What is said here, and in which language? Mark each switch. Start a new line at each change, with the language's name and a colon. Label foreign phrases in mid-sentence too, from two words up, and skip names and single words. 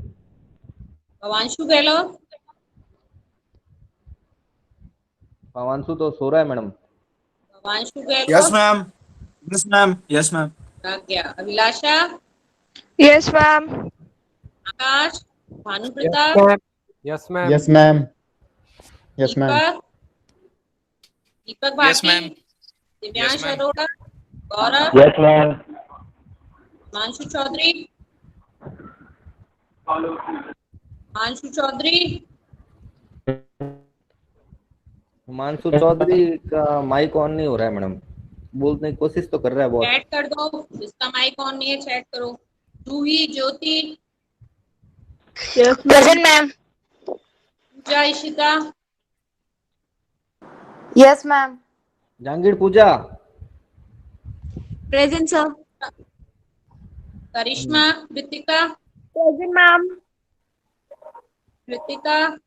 Hindi: भवांशु गहलोत। पवांशु तो सो रहा है मैडम। भवांशु
English: यस
Hindi: गहलोत।
English: Ma'am. Yes ma'am. Yes ma'am.
Hindi: प्रज्ञा। अभिलाषा।
English: Yes, ma'am.
Hindi: आकाश। भानु
English: Yes,
Hindi: प्रताप।
English: ma'am. Yes, ma'am. Yes, ma'am. Yes, ma'am.
Hindi: दीपक। दीपक
English: यस
Hindi: भाटी।
English: Ma'am. Yes
Hindi: दिव्यांश
English: मैम।
Hindi: अरोड़ा। गौरव।
English: Yes, ma'am.
Hindi: हिमांशु चौधरी। हिमांशु चौधरी। हिमांशु चौधरी का माइक ऑन नहीं हो रहा है मैडम, बोलने की कोशिश तो कर रहा है बहुत। चैट कर दो, जिसका माइक ऑन नहीं है चैट करो। जूही ज्योति।
English: Yes, present, ma'am.
Hindi: पूजा इशिता।
English: Yes, ma'am.
Hindi: जहांगीर पूजा।
English: Present, sir.
Hindi: करिश्मा। कृतिका।
English: Present, ma'am.
Hindi: कृतिका।